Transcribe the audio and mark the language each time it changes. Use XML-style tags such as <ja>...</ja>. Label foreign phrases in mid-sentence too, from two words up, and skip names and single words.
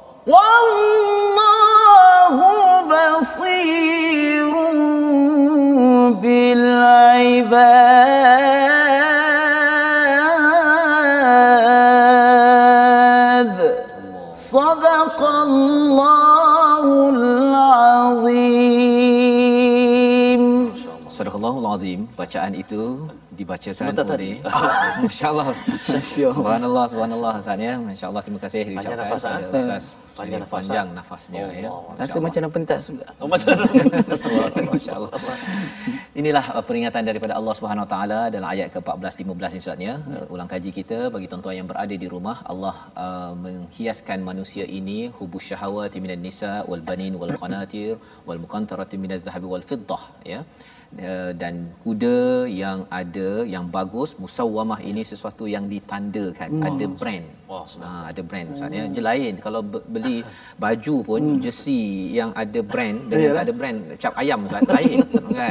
<ar>والله بصير بالعباد. صدق الله العظيم. صدق الله العظيم.</ar> <ms>Bacaan itu dibacakan Sebentar oleh tadi. Masya-Allah. Subhanallah, subhanallah Ustaz ya. Masya-Allah, terima kasih Panjang diucapkan nafas, kepada Ustaz. Panjang nafas, Panjang nafasnya ya. Rasa macam nak pentas juga. Oh, macam Masya-Allah. Inilah peringatan daripada Allah</ms> <ar>سبحانه وتعالى</ar> <ms>dalam ayat ke-14 15 Ustaz ya. Ulang kaji kita bagi tuan-tuan yang berada di rumah, Allah menghiaskan manusia ini</ms> <ar>حب الشهوات من النساء والبنين والقناطير والمقنطرة من الذهب والفضة</ar> <ms>ya. Dan kuda yang ada yang bagus, musawwamah ini sesuatu yang ditandakan, ada brand. Ada brand Ustaz ya. Dia lain kalau beli baju pun jersey yang ada brand dengan tak ada brand, cap ayam Ustaz lain kan.</ms>